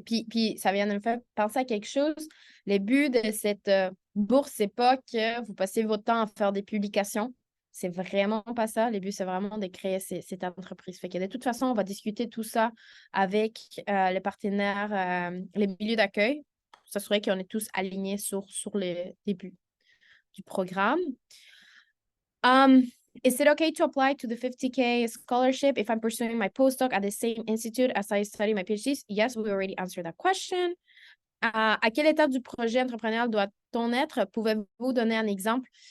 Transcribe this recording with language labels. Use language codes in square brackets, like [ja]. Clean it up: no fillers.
[fr] Puis ça vient de me faire penser à quelque chose. Le but de cette bourse, c'est pas que vous passez votre temps à faire des publications. C'est vraiment pas ça. Le but, c'est vraiment de créer cette entreprise. Fait que de toute façon, on va discuter tout ça avec les partenaires, les milieux d'accueil, pour s'assurer qu'on est tous alignés sur le début du programme. [en] Is it okay to apply to the 50K scholarship if I'm pursuing my postdoc at the same institute as I study my PhDs? Yes, we already answered that question. [fr] À quelle étape du projet entrepreneurial doit-on être? Pouvez-vous donner un exemple?